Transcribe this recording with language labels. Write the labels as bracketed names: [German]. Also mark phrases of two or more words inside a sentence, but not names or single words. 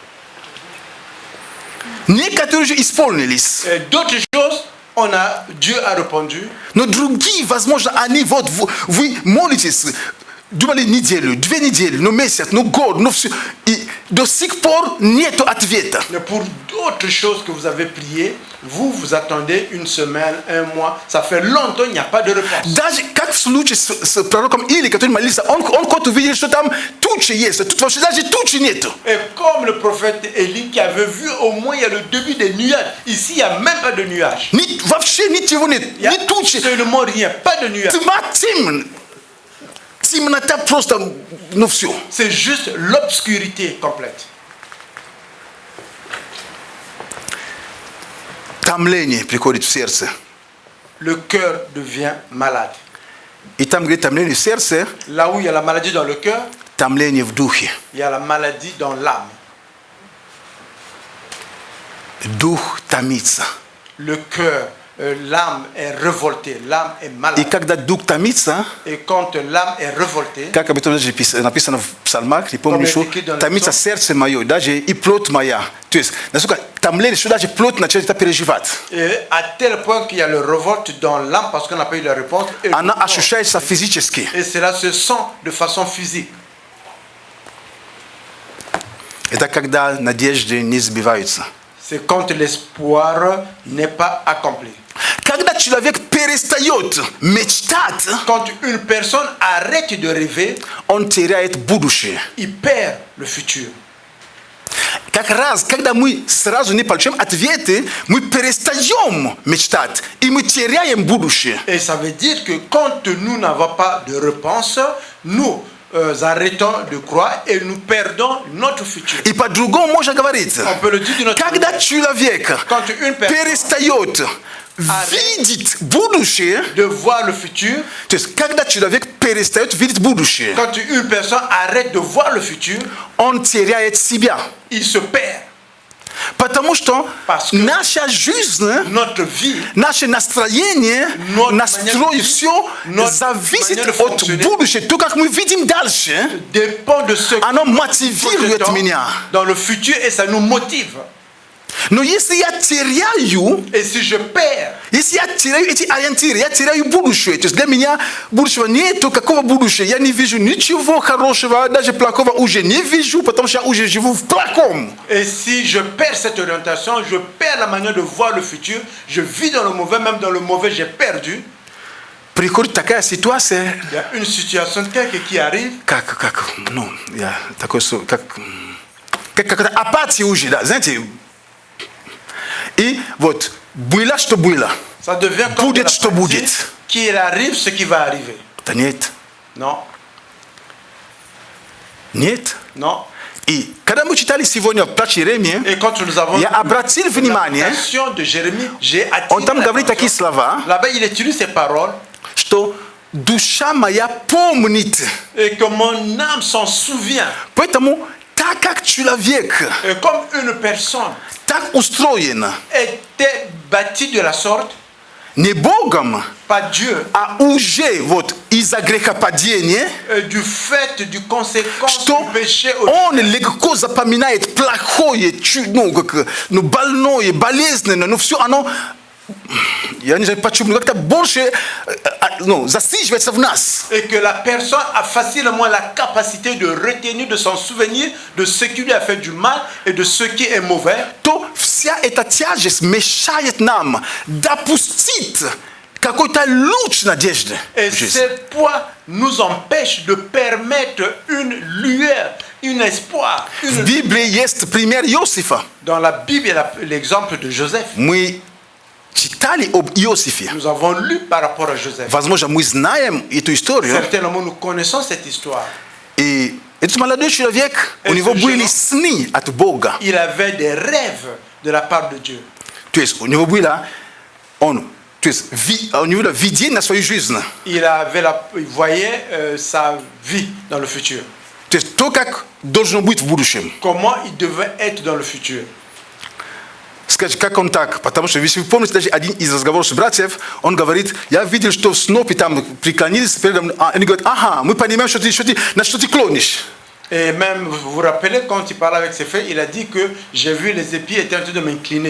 [Russian] Некоторые уже исполнились. [French] Et d'autres choses, Dieu a répondu. [Russian] Но другие, возможно, они вот, вы молитесь, думали неделю, 2 недели, но месяц, но год, но все. И до сих пор нету ответа. [French] Mais pour d'autres choses que vous avez priées, vous attendez 1 semaine, 1 mois. Ça fait longtemps, il n'y a pas de réponse. [Russian] Даже как в случае с пророком Или, который молился, он хоть увидел, что там тучи есть, даже тучи нету. [French] Et comme le prophète Élie qui avait vu au moins il y a le début des nuages. Ici, il n'y a même pas de nuages. [Russian] Вообще ничего нет, [French] Il n'y a [Russian] ни тучи. [French] absolument rien, pas de nuages. [Russian] Темнота просто, ну все. [French] C'est juste l'obscurité complète. [Russian] Томление приходит в сердце. [French] Le cœur devient malade. [Russian] И там, где томление в сердце, [French] Là où il y a la maladie dans le cœur, [Russian] томление в духе. [French] il y a la maladie dans l'âme. [Russian] Дух томится. [French] Le cœur, l'âme est révoltée, l'âme est [Russian] И [French] malade. [Russian] когда дух томится, [French] Et quand l'âme est révoltée, [Russian] как об этом даже написано в псалмах, не помню, что томится сердце мое, даже и плоть моя. То есть, насколько томление, что даже плоть начинает это переживать. [French] et à tel point qu'il y a le révolte dans l'âme parce qu'on n'a pas eu la réponse. Et, [Russian] Она ощущается физически. [French] et cela se sent de façon physique. [Russian] Это когда надежды не сбиваются. [French] C'est quand l'espoir n'est pas accompli. [Russian] Когда человек перестает мечтать, [French] Quand une personne arrête de rêver, [Russian] он теряет будущее. [French] il perd le futur. [Russian] Как раз, когда мы сразу не получаем ответы, мы перестаем мечтать, и мы теряем будущее. [French] Et ça veut dire que quand nous n'avons pas de réponse, nous arrêtons de croire et nous perdons notre futur. [Russian] И по-другому можно говорить. [French] On peut le dire d'une autre [Russian] Когда [French] manière. [Russian] человек [French] Quand une personne [Russian] перестает видеть будущее, [French] de voir le futur, [Russian] то есть когда человек перестает видеть будущее, [French] quand une personne arrête de voir le futur, [Russian] он теряет себя. [French] il se perd. [Russian] Потому что [French] Parce que [Russian] наша жизнь, [French] notre vie, [Russian] наше настроение, [French] Notre [Russian] настрой, [French] manière de [Russian] все [French] notre [Russian] зависит [French] manière de [Russian] от [French] fonctionner [Russian] будущего. То, как мы видим дальше, [French] dépend de ce [Russian] оно [French] que nous [Russian] мотивирует [French] projetons [Russian] меня. [French] dans le futur et ça nous motive. [Russian] Но если я теряю, [French] Et si je perds, [Russian] если я теряю эти ориентиры, я теряю будущее. То есть для меня будущего нету, какого будущего? Я не вижу ничего хорошего, даже плохого уже не вижу, потому что я уже живу в плохом. [French] et si je perds cette orientation, je perds la manière de voir le futur, je vis dans le mauvais, même dans le mauvais, j'ai perdu. [Russian] Приходит такая ситуация, [French] Il y a une situation telle qui arrive, [Russian] ну, я такой, как апатия уже, да, знаете. И вот, было, что было. [French] ça devient comme [Russian] Будет, [French] de [Russian] что [French] l'apathie, [Russian] будет. [French] qu'il arrive ce qui va arriver. [Russian] Да нет, [French] Non, [Russian] нет. [French] non. [Russian] И когда мы читали сегодня в притче Иеремии, [French] Et quand nous avons [Russian] я обратил внимание, [French] l'application de Jérémie, j'ai [Russian] он [French] attiré [Russian] там говорит такие [French] l'attention. [Russian] слова, [French] Là-bas, il utilise ces paroles [Russian] что душа моя помнит. [French] et que mon âme s'en souvient. [Russian] Поэтому, так как человек [French] Et comme une personne [Russian] так устроен [French] était bâtie de la sorte, [Russian] не Богом, [French] pas Dieu, [Russian] а уже вот из-за грехопадения, [French] du fait du conséquence [Russian] что [French] du péché, [Russian] он легко запоминает плохое, ну, больное, болезненное, но все оно, я не знаю почему, как-то больше ну, засиживается в нас. [French] et que la personne a facilement la capacité de retenir, de s'en souvenir de ce qui lui a fait du mal et de ce qui est mauvais, [Russian] То вся эта тяжесть мешает нам допустить какой-то луч надежды [French] et [Russian] в жизни. [French] ce poids nous empêche de permettre une lueur, un espoir. [Russian] В Библии есть пример Иосифа. [French] Dans la Bible, il y a l'exemple de Joseph. [Russian] Мы читали об Иосифе. [French] Nous avons lu par rapport à Joseph. [Russian] Возможно, мы знаем эту историю. [French] Certainement, nous connaissons cette histoire. [Russian] И этот молодой человек, у него были сны от Бога. [French] Il avait des rêves de la part de Dieu. [Russian] То есть у него было, у него было видение на свою жизнь. [French] Il voyait sa vie dans le futur. [Russian] То есть то, как должно быть в будущем. [French] Comment il devait être dans le futur. [Russian] Скажите, как он так? Потому что, если вы помните, даже один из разговоров с братьев, он говорит, я видел, что в снопе там преклонились передо мной. Они говорят, ага, мы понимаем, что ты, на что ты клонишь. [French] Et même, vous vous rappelez, quand il parlait avec ses frères, il a dit que j'ai vu les épis étaient en train de m'incliner.